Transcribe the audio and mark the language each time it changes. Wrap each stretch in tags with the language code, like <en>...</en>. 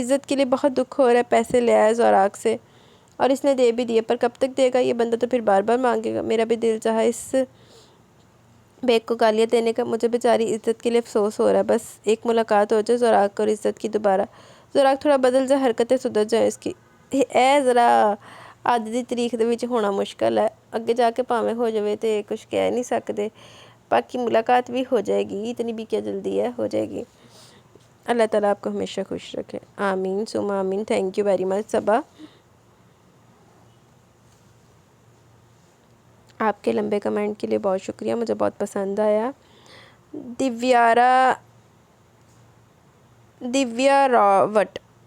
<ur>عزت کے لیے بہت دکھ ہو رہا ہے، پیسے لے آیا زوراق سے اور اس نے دے بھی دیے، پر کب تک دے گا یہ بندہ، تو پھر بار بار مانگے گا. میرا بھی دل چاہا اس بیگ کو گالیاں دینے کا. مجھے بیچاری عزت کے لیے افسوس ہو رہا ہے. بس ایک ملاقات ہو جائے زوراق اور عزت کی دوبارہ. زوراق تھوڑا بدل جائے، حرکتیں سدھر جائیں اس کی.</ur> <pa>ذرا آج دی تاریخ دے وچ ہونا مشکل ہے، اگے جا کے پاویں ہو جاوے تے کچھ کہہ نہیں سکتے.</pa> <ur>باقی ملاقات بھی ہو جائے گی، اتنی بھی کیا جلدی ہے، ہو جائے گی. اللہ تعالیٰ آپ کو ہمیشہ خوش رکھے، آمین ثم آمین.</ur> <en>thank you very much</en> <ur>صبا. آپ کے لمبے کمنٹ کے لیے بہت شکریہ، مجھے بہت پسند آیا. دیویا راوٹ.</ur>